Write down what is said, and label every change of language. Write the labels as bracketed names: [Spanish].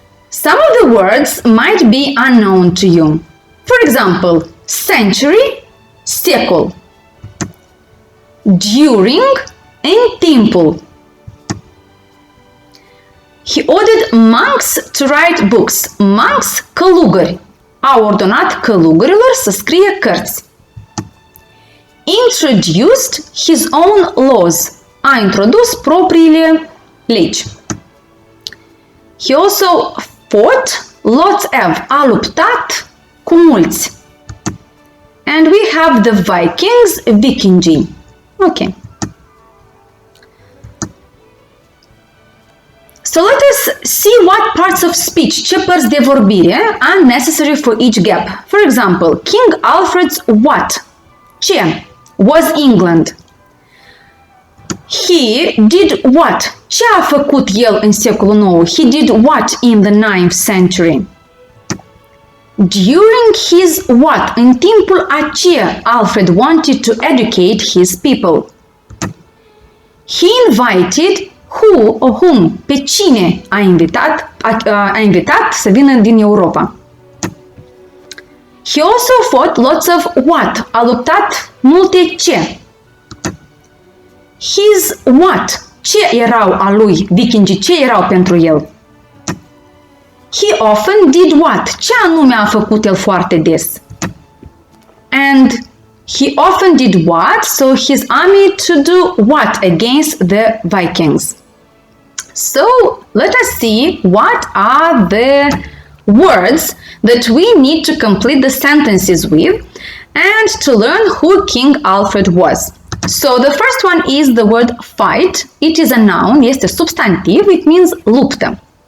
[English] Some of the words might be unknown to you. For example, century, [Romanian] secol. [English] During, [Romanian] în timpul. [English] He ordered monks to write books. Monks, [Romanian] călugări. A ordonat călugărilor să scrie cărți. [English] Introduced his own laws. [Romanian] A introdus propriile legi. [English] He also fought lots of. [Romanian] A luptat cu mulți. [English] And we have the Vikings, [Romanian] vikingii. [English] Okay. So let us see what parts of speech, [Romanian] ce părți de vorbire, [English] are necessary for each gap. For example, King Alfred's what? [Romanian] Ce? [English] Was England. He did what? [Romanian] Ce a făcut el în secolul IX? [English] He did what in the 9th century? During his what? [Romanian] În timpul a ce [English] Alfred wanted to educate his people? He invited who or whom? [Romanian] Pe cine a invitat să vină din Europa? [English] He also fought lots of what? [Romanian] A luptat multe ce? [English] His what? [Romanian] Ce erau a lui? Vikingii, ce erau pentru el? [English] He often did what? [Romanian] Ce anume a făcut el foarte des? [English] And he often did what? So his army to do what against the Vikings? So let us see what are the words that we need to complete the sentences with and to learn who King Alfred was. So the first one is the word fight. It is a noun, [Romanian] este substantiv, [English] it means [Romanian] luptă.